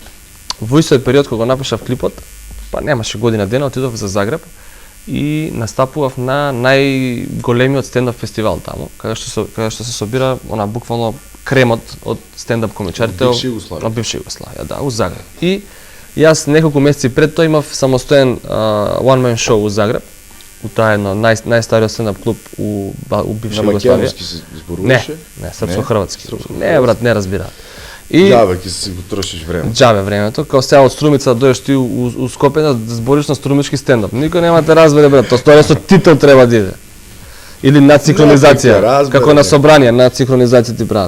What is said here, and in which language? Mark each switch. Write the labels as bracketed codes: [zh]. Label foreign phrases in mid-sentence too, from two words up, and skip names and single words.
[mk] Во истиот период кога го напишав клипот, па немаше година дена, отидов за Загреб и настапував на најголемиот стендап фестивал таму, каде што се собира она буквално кремот од стендап комичарите од бивша Југославија, да, у Загреб. И јас неколку месеци пред тоа имав самостоен [en] one man show [mk] у Загреб, у таа едно најстариот стендап клуб у бивша Југославија. На македонски се зборуваше? Не, српско-хрватски. Не, брат, не разбира. И џабе ќе си го трошиш време. Џабе времето, као сега од Струмица да дојдеш ти у Скопје да збориш на струмички стендап. Никој нема те разбере, брат. Тоа со титул треба да иде. Или над синхронизација, како на собрание над синхронизација ти прават.